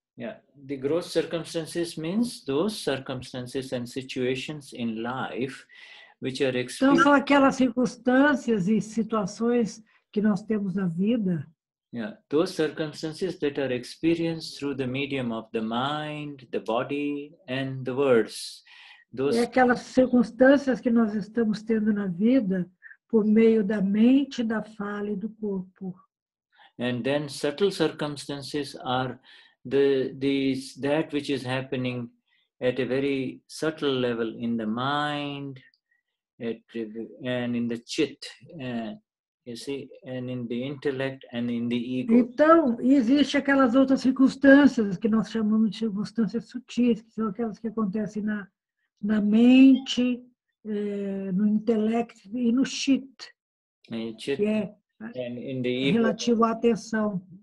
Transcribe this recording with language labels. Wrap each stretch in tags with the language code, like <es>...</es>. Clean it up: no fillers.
<en>Yeah, the gross circumstances means those circumstances and situations in life which are experienced.</en> <pt>Então, são aquelas circunstâncias e situações que nós temos na vida.</pt> <en>Yeah, those circumstances that are experienced through the medium of the mind, the body, and the words.</en> <pt>É aquelas circunstâncias que nós estamos tendo na vida por meio da mente, da fala e do corpo.</pt> <en>And then subtle circumstances are that which is happening at a very subtle level in the mind, and in the chit, you see, and in the intellect and in the ego.</en> <pt>Então, existe aquelas outras circunstâncias que nós chamamos de circunstâncias sutis, que são aquelas que acontecem na mente, no intelecto e no chit, que é relativo à atenção.</pt>